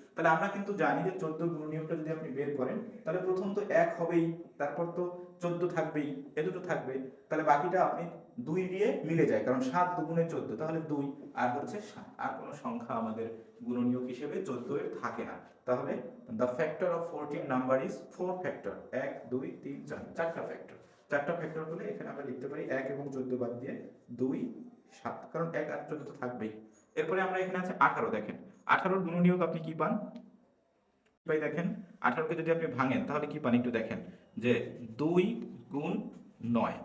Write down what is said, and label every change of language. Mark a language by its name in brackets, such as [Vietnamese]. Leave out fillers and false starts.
[Bangla] তাহলে আমরা কিন্তু জানি যে 14 গুণনীয়কটা যদি আপনি বের করেন তাহলে প্রথম তো 1 হবেই, তারপর তো 14 থাকবেই, এ দুটো থাকবে। তাহলে বাকিটা আপনি 2 দিয়ে মিলে যায়, কারণ 7 দুগুণে 14, তাহলে 2 আর হচ্ছে 7। আর কোনো সংখ্যা আমাদের গুণনীয়ক হিসেবে 14 এর থাকে না। [English] তাহলে the factor of 14 number is 4 factor। [Bangla] 1 2 3 4, চারটা ফ্যাক্টর। চারটা ফ্যাক্টর হলে এখানে আমরা লিখতে পারি 1 এবং 14 বাদ দিয়ে 2 7, কারণ 1 আর 14 তো থাকবেই। এরপরে আমরা এখানে আছে 18। দেখেন 18 এর গুণনীয়ক আপনি কি পান? ভাই দেখেন 18 কে যদি আপনি ভাঙেন তাহলে কি পান একটু দেখেন, যে 2 গুণ 9।